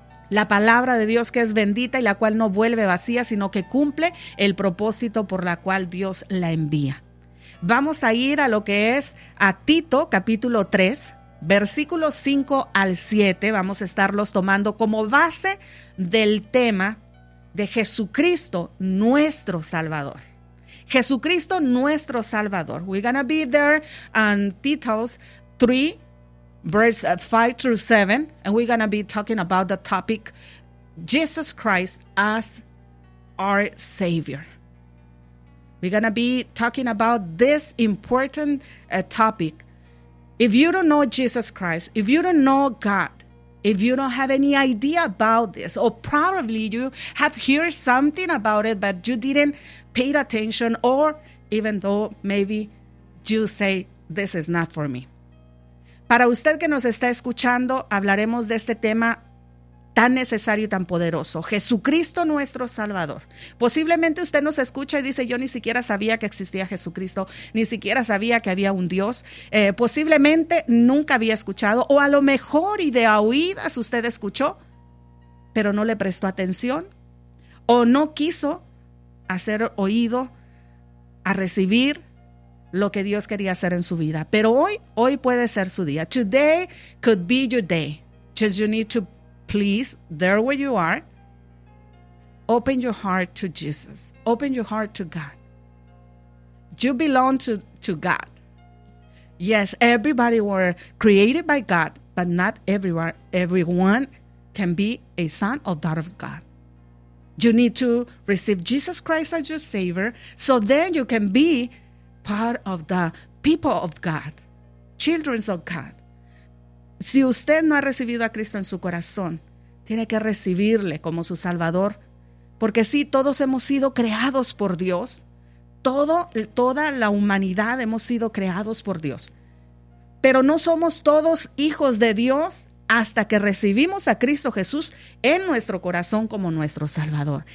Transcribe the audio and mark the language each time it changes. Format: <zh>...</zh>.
<es>La palabra de Dios que es bendita y la cual no vuelve vacía, sino que cumple el propósito por la cual Dios la envía. Vamos a ir a lo que es a Tito capítulo 3, versículos 5 al 7. Vamos a estarlos tomando como base del tema de Jesucristo, nuestro Salvador. Jesucristo, nuestro Salvador.</es> <en>We're going to be there on Tito's 3. Verse 5 through 7, and we're going to be talking about the topic, Jesus Christ as our Savior. We're going to be talking about this important topic. If you don't know Jesus Christ, if you don't know God, if you don't have any idea about this, or probably you have heard something about it, but you didn't pay attention, or even though maybe you say, this is not for me.</en> <es>Para usted que nos está escuchando, hablaremos de este tema tan necesario y tan poderoso: Jesucristo nuestro Salvador. Posiblemente usted nos escucha y dice: yo ni siquiera sabía que existía Jesucristo, ni siquiera sabía que había un Dios. Posiblemente nunca había escuchado, o a lo mejor y de oídas usted escuchó, pero no le prestó atención, o no quiso hacer oído a recibir lo que Dios quería hacer en su vida. Pero hoy puede ser su día.</es> <en>Today could be your day. Just you need to please, there where you are, open your heart to Jesus. Open your heart to God. You belong to God. Yes, everybody were created by God, but not everyone. Everyone can be a son or daughter of God. You need to receive Jesus Christ as your Savior, so then you can be part of the people of God, children of God.</en> <es>Si usted no ha recibido a Cristo en su corazón, tiene que recibirle como su Salvador, porque sí, todos hemos sido creados por Dios. Toda la humanidad hemos sido creados por Dios. Pero no somos todos hijos de Dios hasta que recibimos a Cristo Jesús en nuestro corazón como nuestro Salvador.</es>